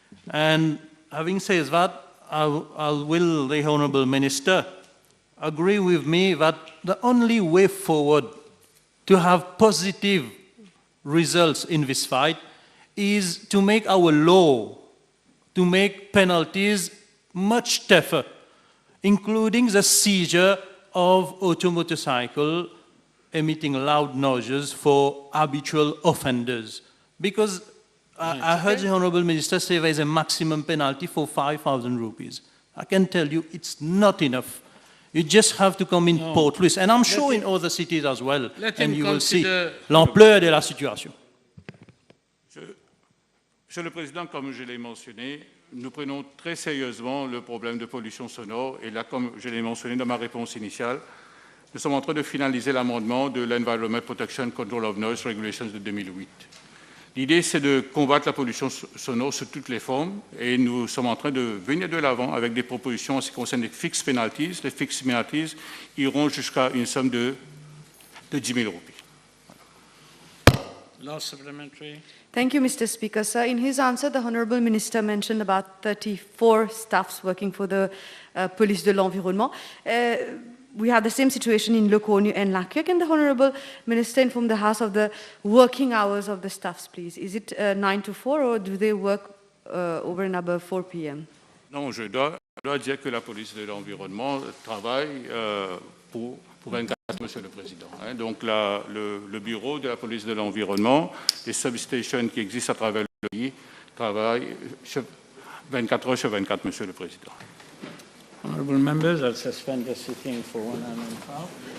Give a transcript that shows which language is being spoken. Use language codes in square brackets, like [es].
[en] And having said that, will the Honourable Minister agree with me that the only way forward to have positive results in this fight is to make our law, to make penalties much tougher, including the seizure of motorcycle emitting loud noises for habitual offenders. Because I heard the Honourable Minister say there is a maximum penalty for 5,000 rupees. I can tell you it's not enough. You just have to come in Port Louis. And I'm sure in other cities as well. And you will see [fr] l'ampleur de la situation. Monsieur le Président, comme je l'ai mentionné, nous prenons très sérieusement le problème de pollution sonore. Et là, comme je l'ai mentionné dans ma réponse initiale, nous sommes en train de finaliser l'amendement de l'Environment Protection Control of Noise Regulations de 2008. L'idée, c'est de combattre la pollution sonore sous toutes les formes et nous sommes en train de venir de l'avant avec des propositions en ce qui concerne les fixed penalties. Les fixed penalties iront jusqu'à une somme de 10 000 roupies. [en] Last supplementary. Thank you, Mr. Speaker. Sir, in his answer, the Honourable Minister mentioned about 34 staffs working for the Police de l'Environnement. We have the same situation in Locornu and Lakia. Can the Honourable Minister inform the House of the working hours of the staffs, please? Is it 9 to 4 or do they work over and above 4 p.m.? [fr] Non, je dois dire que la police de l'environnement travaille pour 24 heures, Monsieur le Président. Donc le bureau de la police de l'environnement, les substations qui existent à travers le pays, travaillent 24 heures sur 24, Monsieur le Président. [en] Honourable members, I'll suspend the sitting for 1 hour and a half.